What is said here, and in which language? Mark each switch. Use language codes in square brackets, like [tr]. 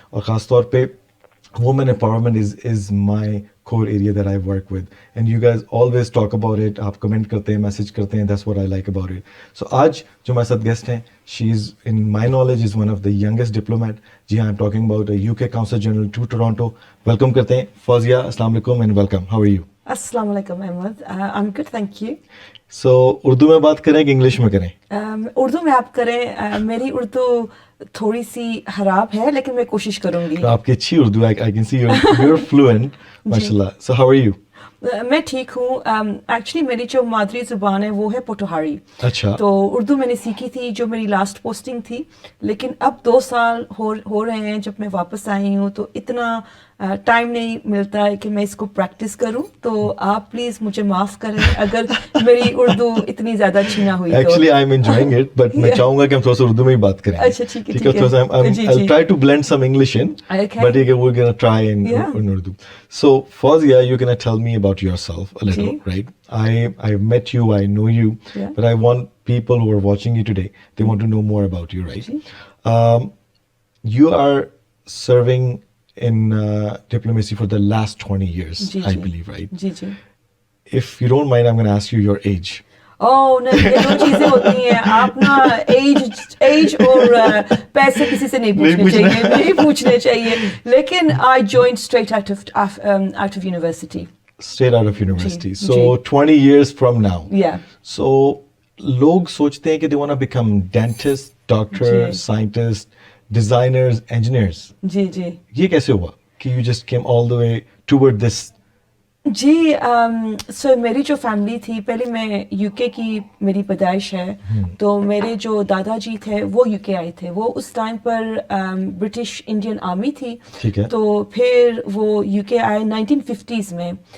[hi] और ख़ास तौर पे [en] women empowerment is my core area that I work with, and you guys always talk about it. [hi] आप comment करते हैं, मैसेज करते हैं, [en] that's what I like about it. So [hi] आज जो हमारे साथ गेस्ट हैं, [en] she is in my knowledge is one of the youngest diplomat. [hi] जी हाँ, [en] I'm talking about a UK Consul General to Toronto. [hi] Welcome करते हैं फौजिया, अस्सलाम वालेकुम [en] And welcome. How are you? अस्सलाम वालेकुम Ahmed, I'm good, thank you. [hi] So Urdu में बात करें कि इंग्लिश में करें? उर्दू में आप करें। मेरी उर्दू थोड़ी सी खराब है लेकिन मैं कोशिश करूंगी। तो आपकी अच्छी उर्दू है, [en] I can see you're fluent, [hi] माशाल्लाह। [en] So how are you? [hi] मैं ठीक हूँ। एक्चुअली मेरी जो मादरी ज़ुबान है वो है पोटोहारी। अच्छा। तो उर्दू मैंने सीखी थी जो मेरी लास्ट पोस्टिंग थी, लेकिन अब 2 साल हो रहे हैं जब मैं वापस आई हूँ, तो इतना टाइम नहीं मिलता है कि मैं इसको प्रैक्टिस करूँ। तो आप प्लीज़ मुझे माफ़ करें अगर मेरी उर्दू इतनी ज़्यादा अच्छी ना हुई। [en] Actually, I'm enjoying it, but [hi] मैं चाहूँगा कि हम थोड़ा सा उर्दू में ही बात करें। अच्छा, ठीक है। थोड़ा सा [en] I'll try to blend some English in, Okay. but we're gonna try in Urdu. So Fawzia, you're gonna tell me about yourself a little, right? I've met you, I know you, but I want people who are watching you today, they want to know more about you, right? You are serving in diplomacy for the last 20 years, I believe, right? [hi] Ji. [en] If you don't mind, I'm gonna ask you your age. [hi] नहीं, ये 2 चीजें होती हैं। आप ना as और पैसे किसी से नहीं पूछने चाहिए। [en] लेकिन I joined straight out of university. Straight out of university. [hi] Ji, [en] so [hi] ji. [en] 20 years from now. Yeah. So [hi] लोग सोचते हैं कि [en] they want to become dentist, doctor, [hi] ji. [en] scientist, designers, engineers. [hi] जी। ये कैसे हुआ कि [en] you just came all the way toward this? [hi] जी, सो मेरी जो फैमिली थी, पहले मैं यूके की मेरी पैदाइश है। तो मेरे जो दादाजी थे वो यूके आए थे। वो उस टाइम पर ब्रिटिश इंडियन आर्मी थी। ठीक है। तो फिर वो यूके आए 1950s में।